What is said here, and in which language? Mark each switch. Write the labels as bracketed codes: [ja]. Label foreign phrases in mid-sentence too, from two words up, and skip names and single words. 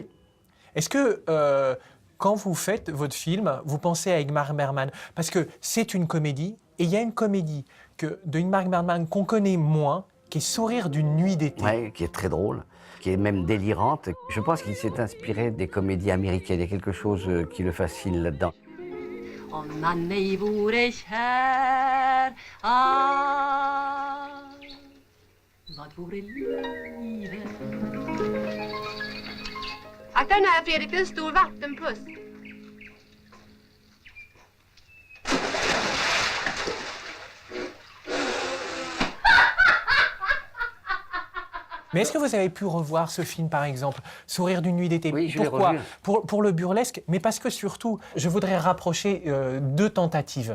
[fr] Est-ce que quand vous faites votre film, vous pensez à Ingmar Bergman? Parce que c'est une comédie et il y a une comédie de Ingmar Bergman qu'on connaît moins, qui est Sourire d'une nuit d'été. Oui, qui est très drôle, qui est même délirante. Je pense qu'il s'est inspiré des comédies américaines. Il y a quelque chose qui le fascine là-dedans. [sv] om man mig vore kär. Vad vore livet? Akta den här, Fredrik, det är en stor vattenpuss. [fr] Mais est-ce que vous avez pu revoir ce film, par exemple, Sourire d'une nuit d'été? Oui, je l'ai Pourquoi? revu. Pour le burlesque, mais parce que surtout, je voudrais rapprocher deux tentatives.